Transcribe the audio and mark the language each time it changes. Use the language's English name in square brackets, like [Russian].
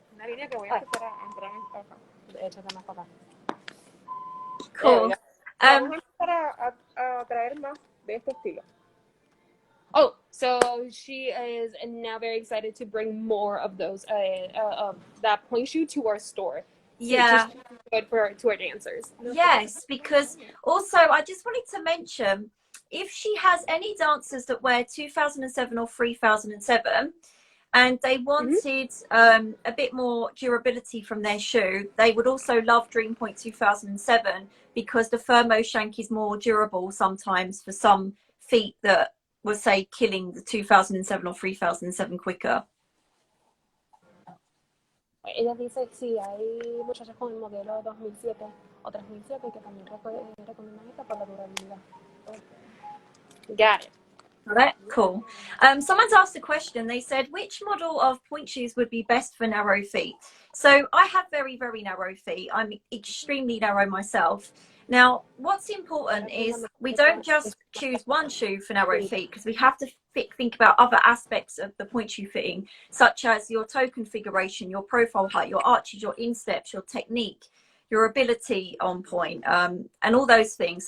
[Spanish] Una línea que voy a empezar a entrar en acá. Échate más para acá. [English] Cool. [Spanish] Vamos a empezar a traer más de este estilo. [English] Oh, so she is now very excited to bring more of those, that point shoe to our store. Yeah. Good for to our dancers. Yes, because also I just wanted to mention, if she has any dancers that wear 2007 or 3007, and they wanted a bit more durability from their shoe. They would also love Dream Point 2007 because the Thermo Shank is more durable sometimes for some feet that were, say, killing the 2007 or 3007 quicker. [Spanish] Ella dice sí, hay muchachas con el modelo 2007 o 3007 que también recomiendan esta por la durabilidad. [English] Got it. All right, cool. Someone's asked a question. They said, which model of point shoes would be best for narrow feet? So I have very, very narrow feet. I'm extremely narrow myself. Now, what's important is we don't just choose one shoe for narrow feet, because we have to think about other aspects of the point shoe fitting, such as your toe configuration, your profile height, your arches, your insteps, your technique, your ability on point, and all those things.